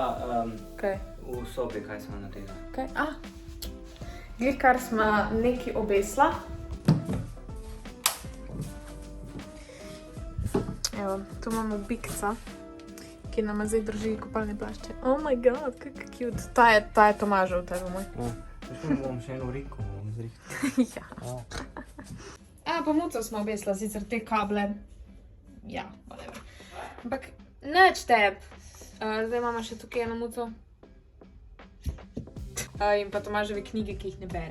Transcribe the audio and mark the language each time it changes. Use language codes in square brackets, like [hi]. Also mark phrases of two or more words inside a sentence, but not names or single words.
[sl] Kaj? v sobi, kaj sva naredila? Kaj? Glih, kar sva nekaj obesla. Evo, tu imamo bikca, ki nama zdaj drži kopalne plašče. [en] Oh my god, [sl] kak cute. Ta je Tomažev, ta je moj. Veš, bom še eno riko zrihtala. Ja. Pa muco smo obesla, sicer te kable. Ja, whatever. Ampak, nič teb. Zdaj imamo še tukaj eno muco. In pa Tomaževe knjige, ki jih ne bere.